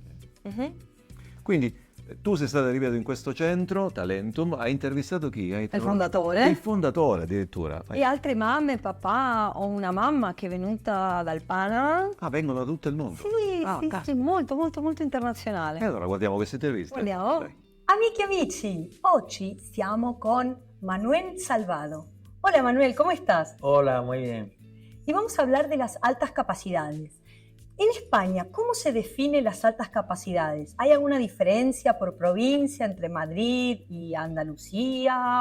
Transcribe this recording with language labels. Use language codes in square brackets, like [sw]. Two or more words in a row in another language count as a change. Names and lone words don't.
[it] Quindi tu sei stata, ripeto, in questo centro, Talentum, hai intervistato chi? Il fondatore. Il fondatore addirittura. E altre mamme, papà, ho una mamma che è venuta dal Panama. Vengono da tutto il mondo. Sì, molto, molto, molto internazionale. E allora guardiamo questa intervista. Guardiamo. Dai. Amiche e amici, oggi siamo con Manuel Salvado. [es] Hola Manuel, ¿cómo estás? Hola, muy bien. Y vamos a hablar de las altas capacidades. En España, ¿cómo se definen las altas capacidades? ¿Hay alguna diferencia por provincia entre Madrid y Andalucía?